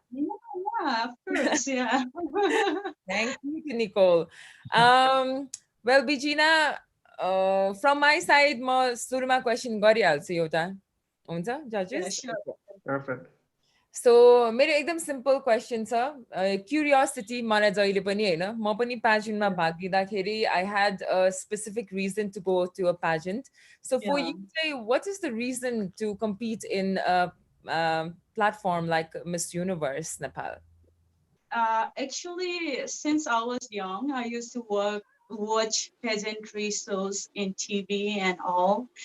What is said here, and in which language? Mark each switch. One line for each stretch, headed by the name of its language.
English: Yeah, of course. Yeah. Thank you to Nicole.
Nepali: Well, BIJINA,
English: from my side,
Nepali: ma suruma question गरिहाल्छु एउटा. हुन्छ judges?
English: Yeah, sure. Perfect.
Nepali: So मेरो एकदम simple question छ. Curiosity मलाई जहिले पनि हैन. म पनि pageant मा भाग लिँदाखेरि
English: I had a specific reason to go to a pageant. So for you, what is the reason to compete in a platform like Miss Universe Nepal? Actually, since I was young, I used to watch pageantry shows in TV and all.